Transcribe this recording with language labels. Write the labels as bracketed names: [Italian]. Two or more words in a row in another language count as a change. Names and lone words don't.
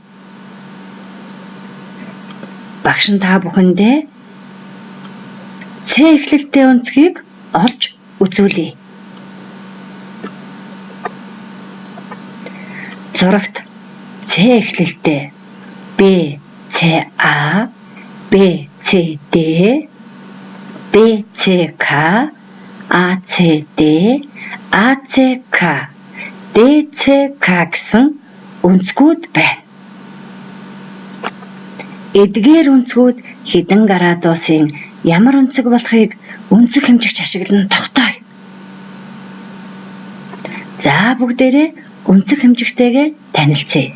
[Mongolian] Багш нь та бүхэндээ Ц эхлэлтэй өнцгийг олж үзүүлье. Зурагт Ц эхлэлтэй Б, Ц А, Б, Ц Д, Б, Ц К, А, Ц Д, А, Ц К, Д, Ц К гэсэн өнцгүүд байна. Эдгээр өнцгүүд хэдэн градусын ямар өнцөг болохыг өнцөг хэмжигч ашиглан тогтооё. За бүгдээрээ өнцөг хэмжигчтэйгээ танилцъя.